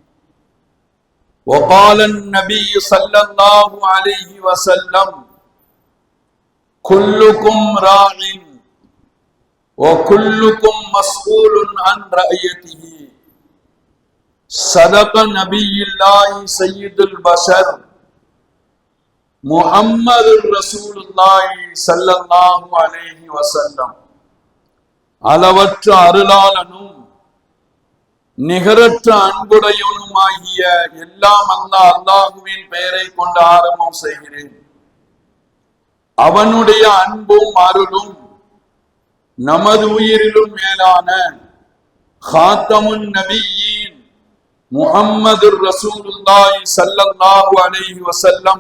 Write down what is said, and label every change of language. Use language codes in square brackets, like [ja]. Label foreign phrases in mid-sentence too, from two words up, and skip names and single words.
[ar] وقال النبي صلى الله عليه وسلم كلكم راع وكلكم مسؤول عن رعيته. صدق نبي الله سيد البشر محمد رسول الله صلى الله عليه وسلم. [ta] அளவற்ற அருளாளனும் நிகரற்ற அன்புடையவனுமாகிய எல்லாம் அல்லாஹ்வின் பெயரை கொண்டு ஆரம்பம் செய்கிறேன். அவனுடைய அன்பும் அருளும் நமது உயிரிலும் மேலான [ar] خاتم النبيين محمد رسول الله صلى الله عليه وسلم